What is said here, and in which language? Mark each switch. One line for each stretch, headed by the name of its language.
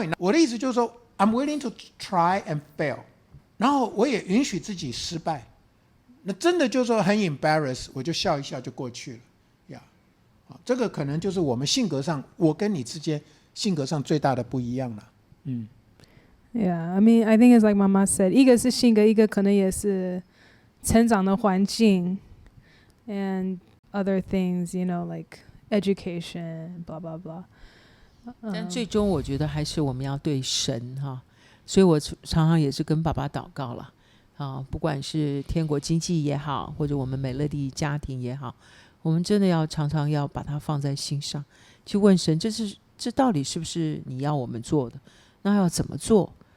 Chinese: 我的意思就是说
English: I'm willing to try and fail，
Chinese: 然后我也允许自己失败。那真的就是说很 embarrass， 我就笑一笑就过去了呀。这个可能就是我们性格上，我跟你之间性格上最大的不一样了。
English: Yeah, I mean, I think it's like Mama said，
Chinese: 一个是性格，一个可能也是成长的环境
English: and other things, you know, like education, blah blah blah。
Chinese: 但最终我觉得还是我们要对神哈，所以我常常也是跟爸爸祷告了。不管是天国经济也好，或者我们美乐蒂家庭也好，我们真的要常常要把它放在心上，去问神，这到底是不是你要我们做的？那要怎么做？